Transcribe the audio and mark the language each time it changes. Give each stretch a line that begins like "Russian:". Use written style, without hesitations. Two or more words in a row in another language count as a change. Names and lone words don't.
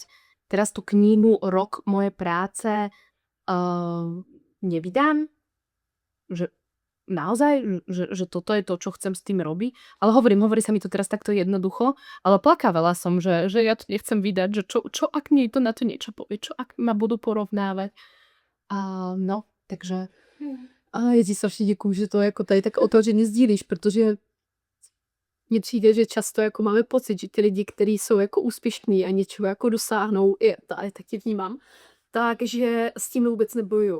Slovak: Teraz tú knihu Rok mojej práce nevydám, že naozaj, že toto je to, čo chcem s tým robiť. Ale hovorí sa mi to teraz takto jednoducho, ale plakávala som, že ja to nechcem vydať, že čo ak mi to na to niečo povie, čo ak ma budú porovnávať. No, takže
Czech: já ti strašně děkuju, že to jako tady tak otevřeně sdílíš, protože mně přijde, že často jako máme pocit, že ty lidi, kteří jsou jako úspěšní a něčeho jako dosáhnou, já taky vnímám, takže s tím vůbec nebojují.